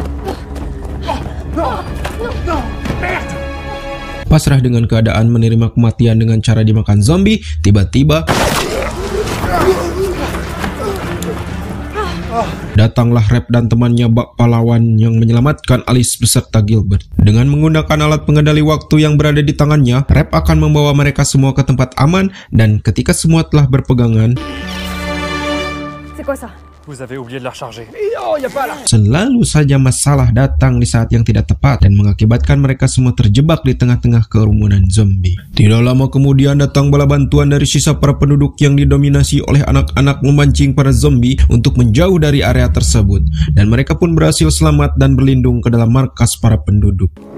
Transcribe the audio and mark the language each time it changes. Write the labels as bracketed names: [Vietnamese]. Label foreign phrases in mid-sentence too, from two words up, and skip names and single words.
[Indonesian] Pasrah dengan keadaan menerima kematian dengan cara dimakan zombie, tiba-tiba datanglah Rep dan temannya bak pahlawan yang menyelamatkan Alice beserta Gilbert. Dengan menggunakan alat pengendali waktu yang berada di tangannya, Rep akan membawa mereka semua ke tempat aman dan ketika semua telah berpegangan, [French] C'est quoi ça? Vous avez oublié de la recharger. [Indonesian] selalu saja masalah datang di saat yang tidak tepat dan mengakibatkan mereka semua terjebak di tengah-tengah kerumunan zombie. Tidak lama kemudian datang bala bantuan dari sisa para penduduk yang didominasi oleh anak-anak memancing para zombie untuk menjauh dari area tersebut, dan mereka pun berhasil selamat dan berlindung ke dalam markas para penduduk.